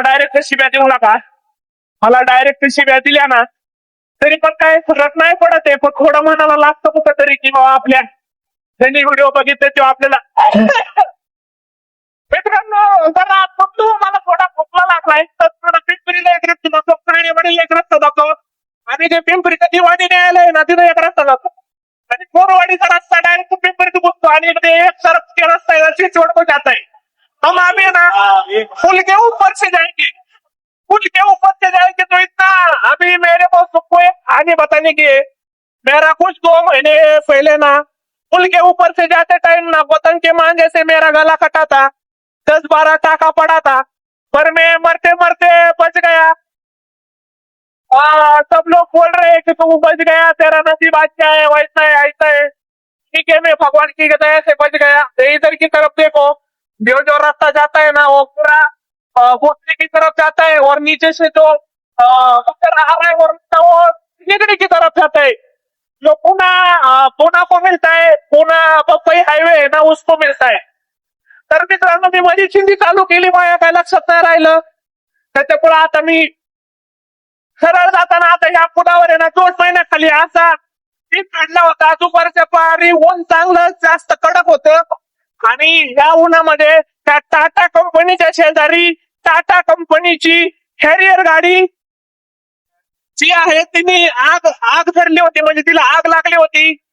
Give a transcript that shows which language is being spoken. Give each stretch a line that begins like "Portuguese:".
Marathi: Direct शिव्या देऊ नका. मला डायरेक्ट शिव्या दिल्या ना तरी पण काय फरक नाही पडत आहे, पण थोडं म्हणायला लागतं कुठंतरी की बाबा आपल्या ज्यांनी व्हिडिओ बघितले तेव्हा आपल्याला मित्रांनो जरा फक्त मला थोडा खोकला लागलाय तर थोडं पिंपरीला एक रस्ता दाखव, ठाणेवाडीला एक रस्ता दाखव आणि जे पिंपरीचं दिवाणी न्यायालय ना तिथं एक रस्ता दाखव आणि मोरवाडीचा रस्ता डायरेक्ट पिंपरीत घुसतो आणि ते एक सरक रस्ता
Hindi: है चिंचवड को जाता है. हम अभी ना पुल के ऊपर से जाएंगे, पुल के ऊपर से जाएंगे तो इतना अभी मेरे को सबको आगे बताने की है. मेरा कुछ 2 महीने पहले ना पुल के ऊपर से जाते टाइम ना बतन के मांगे से मेरा गला कटा था, 10-12 टाका पड़ा था, पर मैं मरते मरते बच गया. सब लोग बोल रहे हैं कि तू बच गया, तेरा नसीब अच्छा है, वैसा है ऐसा है. ठीक है, मैं भगवान की दया से बच गया. इधर की तरफ देखो, जो रास्ता जाता है ना वो पूरा भोसले की तरफ जाता है और नीचे से जो ऊपर आ रहा है वो रास्ता वो निगड़ी की तरफ जाता है. जो पुणे को मिलता है, पुणे पपई हाईवे है ना उसको मिलता है.
Marathi: तर मित्रांनो मी माझी चिंधी चालू केली, माझ्या काय लक्षात नाही राहिलं. त्याच्यामुळे आता मी सरळ जाताना आता या पुलावर आहे ना 2 महिन्याखाली असा पीक काढला होता. दुपारच्या पारी ऊन चांगलं जास्त कडक होतं आणि या उन्हामध्ये त्या टाटा कंपनीच्या शेजारी टाटा कंपनीची हॅरियर गाडी जी आहे तिने आग आग धरली होती, म्हणजे तिला आग लागली होती.